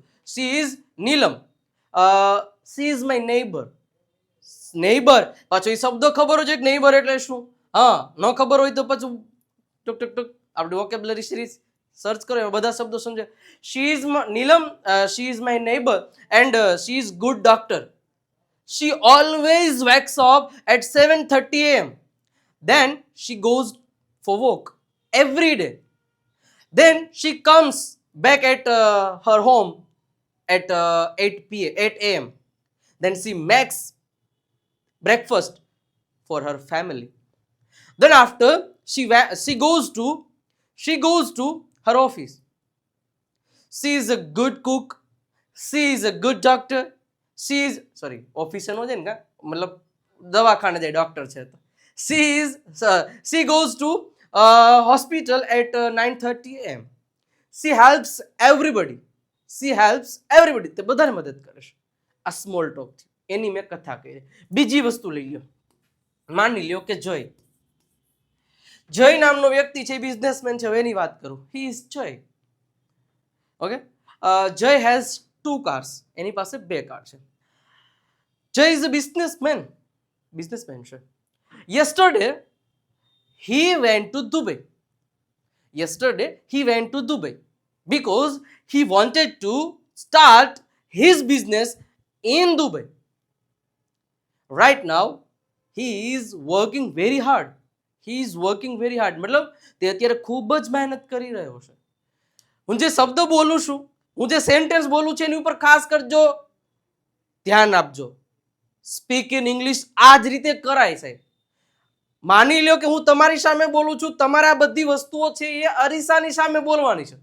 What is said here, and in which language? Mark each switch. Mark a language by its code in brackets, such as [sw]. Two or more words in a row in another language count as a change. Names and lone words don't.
[en] She is Neelam, she is my neighbour. [gu] પાછો એ શબ્દ ખબર હોય છે કે નેઈબર એટલે શું? હા, ન ખબર હોય તો પછી ટુક આપણી [en] vocabulary series [gu] સર્ચ કરો, એમાં બધા શબ્દો સમજે. [en] She is Neelam, she is my neighbour and she is good doctor. She always wakes up at 7:30 a.m. Then she goes for walk every day. Then she comes back at her home at 8 a.m. Then she makes breakfast for her family. Then after she goes to her office. She is a good cook. She is a good doctor. [gu] ઓફિસે નો છે ને, મતલબ દવાખાને જાય, ડોક્ટર છે તો. [en] She goes to hospital at 9:30 a.m. She helps everybody. [gu] તે બધાને મદદ કરે છે. આ [en] small talk [gu] છે, એની મેં કથા કરી. બીજી વસ્તુ લઈ લો, માની લ્યો કે જય નામનો વ્યક્તિ છે, બિઝનેસમેન છે, એની વાત કરું. [en] He is Jay. Okay, Jay has 2 cars. [gu] એની પાસે 2 કાર છે. જય [en] is a businessman [gu] છે. [en] યસ્ટરડે he went to Dubai. Yesterday he went to Dubai because he wanted to start his business in Dubai. Right now he is working very hard. [gu] મતલબ તે અત્યારે ખૂબ જ મહેનત કરી રહ્યો છે. હું જે શબ્દ બોલું છું, હું જે સેન્ટેન્સ બોલું છું એની ઉપર ખાસ કરજો ધ્યાન આપજો. [en] speak in English [gu] આ જ રીતે કરાય સાહેબ. માની લો કે હું તમારી સામે બોલું છું, તમારે આ બધી વસ્તુઓ છે એ અરીસાની સામે બોલવાની છે.